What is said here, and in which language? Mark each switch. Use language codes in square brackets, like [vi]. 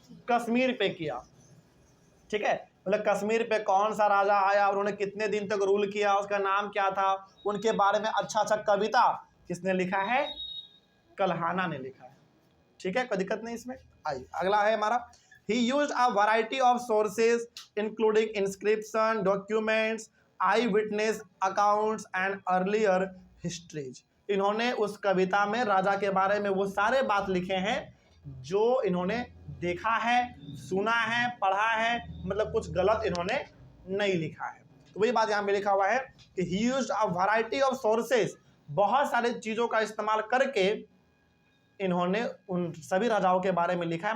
[hi] कश्मीर पे किया, ठीक है। मतलब कश्मीर पे कौन सा राजा आया और उन्होंने कितने दिन तक रूल किया, उसका नाम क्या था, उनके बारे में अच्छा अच्छा कविता किसने लिखा है? कलहाना ने लिखा है, ठीक है। कोई दिक्कत नहीं इसमें। आइए अगला है हमारा, [en] he used a variety of sources including inscription, documents, eyewitness accounts and earlier histories. [hi] इन्होंने उस कविता में राजा के बारे में वो सारे बात लिखे हैं जो इन्होंने देखा है, सुना है, पढ़ा है, मतलब कुछ गलत इन्होंने नहीं लिखा है। तो वही बात यहाँ पे लिखा हुआ है कि [en] he used a variety of sources, [hi] बहुत सारे चीज़ों का इस्तेमाल करके इन्होंने उन सभी राजाओं के बारे में लिखा है।